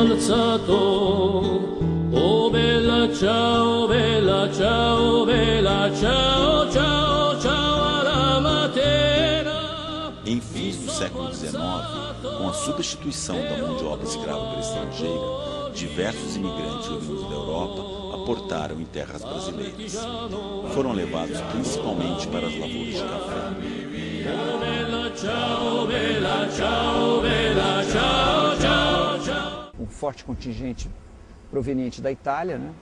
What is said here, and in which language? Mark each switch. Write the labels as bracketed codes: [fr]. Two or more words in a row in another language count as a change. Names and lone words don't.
[it] alzato, oh bella ciao, bella ciao, bella ciao, ciao, ciao alla mattina. [pt] Em fins do século XIX, com a substituição da mão de obra escrava pela estrangeira, diversos imigrantes oriundos da Europa aportaram em terras brasileiras. Foram levados principalmente para as lavouras de café. Um forte contingente proveniente da Itália, né?